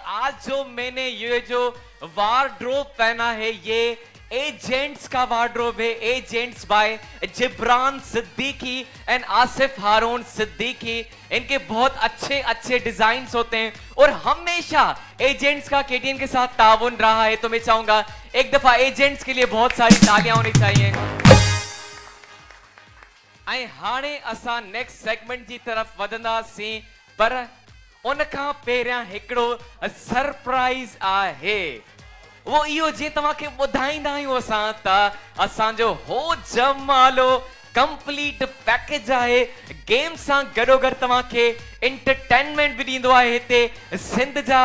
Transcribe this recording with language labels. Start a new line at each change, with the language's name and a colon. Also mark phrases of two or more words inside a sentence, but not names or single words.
Urdu: آج جو میں نے یہ جو وارڈروب پہنا ہے یہ ایجنٹس کا وارڈروب ہے ایجنٹس بائی جبران صدیقی اینڈ آصف ہارون صدیقی ان کے بہت اچھے اچھے ڈیزائنز ہوتے ہیں اور ہمیشہ ایجنٹس کا کے ٹی این کے ساتھ تعاون رہا ہے تو میں چاہوں گا ایک دفعہ ایجنٹس کے لیے بہت ساری تالیاں ہونی چاہئیں
Sindhi: आई हाणे असां
English: next segment
Urdu: کی طرف
Sindhi: वधंदासीं पर उन खां पहिरियां हिकिड़ो सरप्राइज आहे वो इहो जीअं तव्हां खे ॿुधाईंदा आहियूं असां त असांजो हो जमालो
English: complete package
Sindhi: आहे गेम सां गॾोगॾु तव्हां खे एंटरटेनमेंट बि ॾींदो आहे हिते सिंध जा